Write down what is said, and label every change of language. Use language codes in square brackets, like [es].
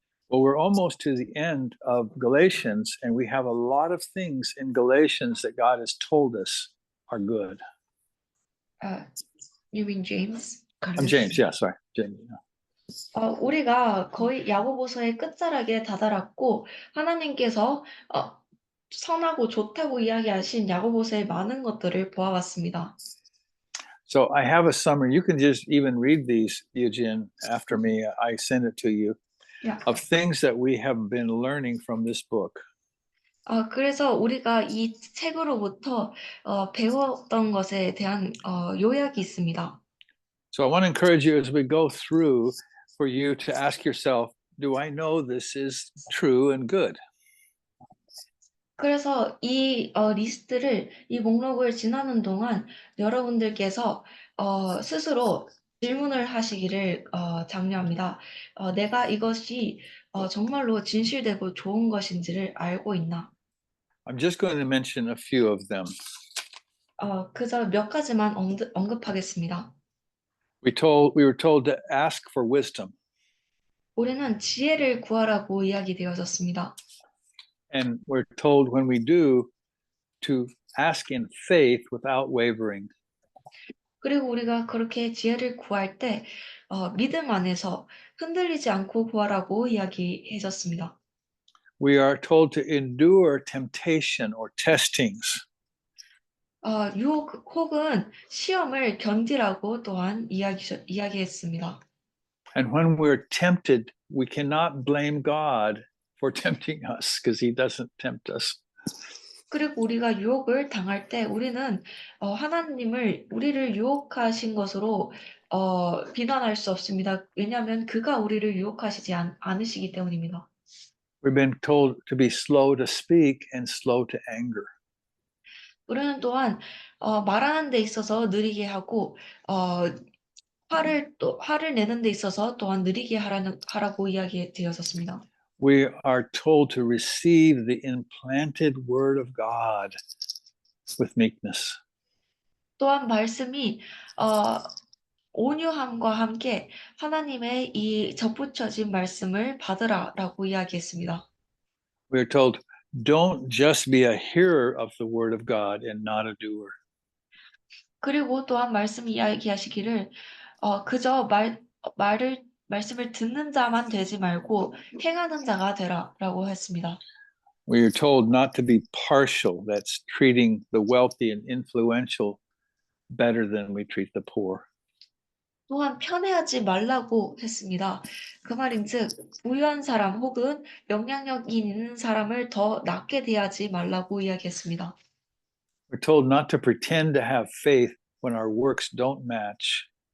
[en] Well, we're almost to the end of Galatians, and we have a lot of things in Galatians that God has told us are good. You mean James? I'm James, yeah, sorry. James. [ko] 우리가 거의 야고보서의 끝자락에 다다랐고 하나님께서 선하고 좋다고 이야기하신 야고보서의 많은 것들을 보아왔습니다. [en] So I have a summary. You can just even read these, Eugene, after me. I send it to you. Yeah. Of things that we have been learning from this book. [ko] 그래서 우리가 이 책으로부터 배웠던 것에 대한 요약이 있습니다. [en] So I want to encourage you as we go through for you to ask yourself, do I know this is true and good? [ko] 그래서 이 리스트를 이 목록을 지나는 동안 여러분들께서 스스로 질문을 하시기를 장려합니다. 내가 이것이 정말로 진실되고 좋은 것인지를 알고 있나? [en] I'm just going to mention a few of them. [ko] 그저 몇 가지만 언급하겠습니다. [en] We were told to ask for wisdom, [ko] 우리는 지혜를 구하라고 이야기되어졌습니다. [en] and we're told when we do to ask in faith without wavering. [ko] 그리고 우리가 그렇게 지혜를 구할 때 믿음 안에서 흔들리지 않고 구하라고 이야기해졌습니다. [en] We are told to endure temptation or testings. [ko] 유혹 혹은 시험을 견디라고 또한 이야기했습니다. [en] And when we're tempted, we cannot blame God for tempting us because he doesn't tempt us. [ko] 그리고 우리가 유혹을 당할 때 우리는 하나님을 우리를 유혹하신 것으로 비난할 수 없습니다. 왜냐하면 그가 우리를 유혹하시지 않으시기 때문입니다. [en] We've been told to be slow to speak and slow to anger. [ko] 우리는 또한 말하는 데 있어서 느리게 하고 화를 내는 데 있어서 또한 느리게 하라고 이야기되었습니다. [en] We are told to receive the implanted word of God with meekness. [ko] 또한 말씀이 온유함과 함께 하나님의 이 접붙여진 말씀을 받으라라고 이야기했습니다. [en] We are told, don't just be a hearer of the word of God and not a doer. [ko] 그리고 또한 말씀 이야기하시기를 그저 말씀을 듣는 자만 되지 말고 행하는 자가 되라라고 했습니다. [en] We are told not to be partial, that's treating the wealthy and influential better than we treat the poor. [ko] 또한 편애하지 말라고 했습니다. 그 말인즉 부유한 사람 혹은 영향력 있는 사람을 더 낮게 대하지 말라고 이야기했습니다. [en] We're told not to pretend to have faith when our works don't match.